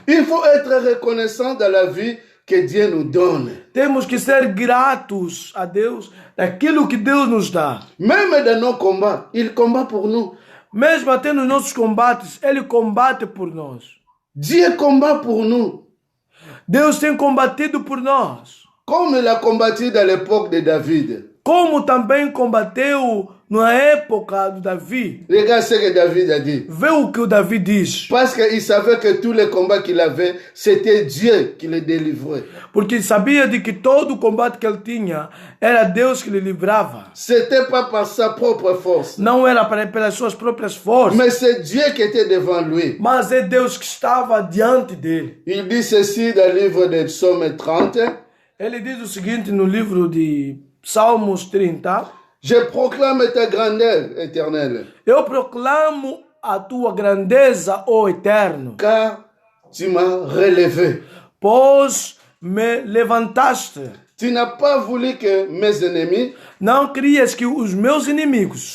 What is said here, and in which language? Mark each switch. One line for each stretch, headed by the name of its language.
French: Il faut être reconnaissant dans la vie que Dieu nous donne.
Portuguese: Temos que ser gratos a Deus daquilo que Deus nos dá.
French: Même dans nos combats, il combat pour nous.
Portuguese: Mesmo até nos nossos combates, Ele combate por nós.
French: Dieu combat pour nous.
Portuguese: Deus tem combatido por nós.
French: Comme il a combattu dans l'époque de David.
Portuguese: Como também combateu na época do Davi.
French: Regarde ce que David a dit.
Portuguese: Vê o que o Davi diz.
French: Parce qu'il savait que tous les combats qu'il avait, c'était Dieu qui les délivrait.
Portuguese: Porque sabia de que todo o combate que ele tinha era Deus que lhe livrava.
French: C'était pas par sa propre force.
Portuguese: Não era pelas suas próprias forças.
French: Mais c'est Dieu qui était devant lui.
Portuguese: Mas é Deus que estava diante dele.
French: Il dit ceci dans le livre de Psaume 30.
Portuguese: Ele diz o seguinte no livro de Salmos 30.
French: Je proclame ta grandeur éternelle.
Portuguese: Eu proclamo a tua grandeza, ó Eterno.
French: Car tu m'as relevé.
Portuguese: Pois me levantaste.
French: Tu n'as pas voulu que mes ennemis
Portuguese: Não querias que os meus inimigos